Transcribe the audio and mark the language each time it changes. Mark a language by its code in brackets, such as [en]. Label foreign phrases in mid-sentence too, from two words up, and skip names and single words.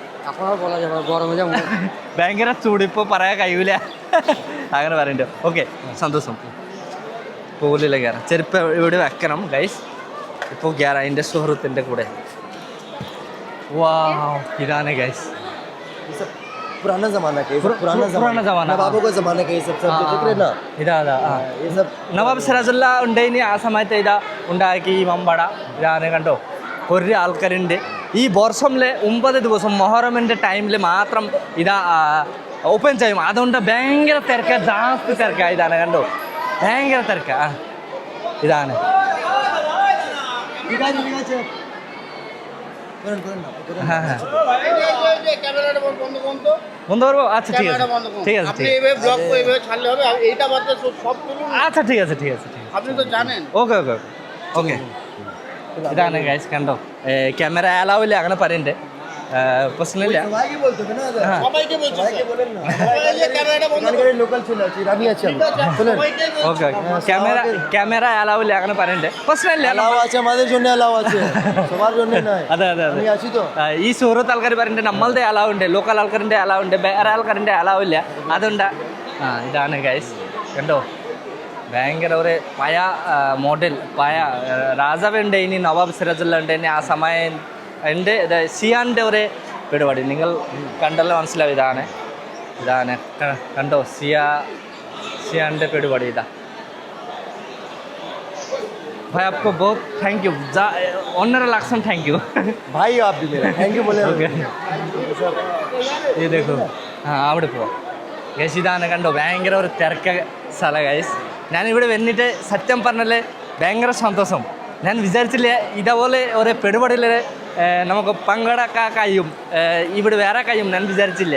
[ml] ഭയങ്കര ചൂട്, ഇപ്പോൾ പറയാൻ കഴിയൂല അങ്ങനെ പറയണ്ടോ. ഓക്കെ, സന്തോഷം. ഇപ്പോൾ ഉള്ളിൽ കയറാം. ചെരുപ്പ് ഇവിടെ വെക്കണം ഗൈസ്. ഇപ്പോൾ കയറാം എൻ്റെ സുഹൃത്തിൻ്റെ കൂടെ. വാവ്, ഇതാണ് ഗൈസ് [hi] ये सब पुराना जमाना का, ये सब पुराना जमाना, बाबू का जमाना का, ये सब देख रहे हैं ना, [ml] ഇതാ [hi] ये सब [ml] നവാബ് സിറാജുല്ല ഉണ്ടായിന് ആ സമയത്ത് ഇതാ ഉണ്ടാക്കി ഈ മമ്പട. ഇതാണ് കണ്ടോ കുറേ ആൾക്കാരുണ്ട്. ഈ വർഷമിലെ 9 ദിവസം മൊഹറമിൻ്റെ ടൈമിൽ മാത്രം ഇതാ ഓപ്പൺ ചെയ്യും. അതുകൊണ്ട് ഭയങ്കര തിരക്ക, ജാസ്തി തിരക്ക. ഇതാണ് കണ്ടോ ഭയങ്കര തിരക്ക. ഇതാണ് [bn] বন্ধ করবো? আচ্ছা ঠিক আছে, ঠিক আছে, আচ্ছা ঠিক আছে, ঠিক আছে, আপনি তো জানেন। [ml] ഓക്കെ ഓക്കെ ഓക്കെ. ഇതാണ് ഗൈസ് കണ്ടോ, ക്യാമറ അലാവില്ല അങ്ങനെ പറയണ്ടേ. പ്രശ്നമില്ല. [bn] সবাইকে বলতে হবে না, সবাইকে বলছি, সবাইকে বলেন না, সবাই যে ক্যামেরাটা বন্ধ এখানকার লোকাল ছিল ইরানি আছে শুনেন, সবাইকে বলছি। [ml] ഓക്കെ ക്യാമറ അലാവില്ല അങ്ങനെ പറയണ്ടേ. പ്രശ്നമില്ല. [bn] അലാവ് আছে আমাদের জন্য, അലാവ് আছে সবার জন্য নয়। [ml] അതെ അതെ അതെ. [bn] আমি আছি তো। [ml] ഈ സുഹൃത്ത് ആൾക്കാർ പറയുന്നുണ്ട് നമ്മളുടെ അലാവുണ്ട്, ലോക്കൽ ആൾക്കാരിൻ്റെ അലാവുണ്ട്, വേറെ ആൾക്കാരിൻ്റെ അലാവില്ല. അതുകൊണ്ട് ഇതാണ് ഗൈസ് കണ്ടോ ഭയങ്കര ഒരു പഴയ മോഡൽ, പഴയ രാജാവുണ്ട്, ഇനി നവാബ് സിറാജുല്ല ഉണ്ട്, ഇനി ആ സമയം ഉണ്ട്. സിയാൻ്റെ ഒരു പരിപാടി നിങ്ങൾ കണ്ടല്ലോ, മനസ്സിലാവും. ഇതാണ് കണ്ടോ സിയാൻ്റെ പരിപാടി. [hi] ഇതാ भाई आपको बहुत [en] thank you, [hi] 1.5 लाख [en] thank you [hi] भाई आप भी मेरा [en] thank you [hi] बोले। [ml] ഓക്കെ, ഈ देखो അവിടെ പോവാം ഗൈസ്. ഇതാണ് കണ്ടോ ഭയങ്കര ഒരു തിരക്ക സ്ഥലം ഗൈസ്. ഞാനിവിടെ വന്നിട്ട് സത്യം പറഞ്ഞാൽ ഭയങ്കര സന്തോഷം. ഞാൻ വിചാരിച്ചില്ല ഇതേപോലെ ഒരു പരിപാടിയിൽ നമുക്ക് പങ്കെടുക്കാൻ കഴിയും, ഇവിടെ വേറെ കഴിയും ഞാൻ വിചാരിച്ചില്ലേ.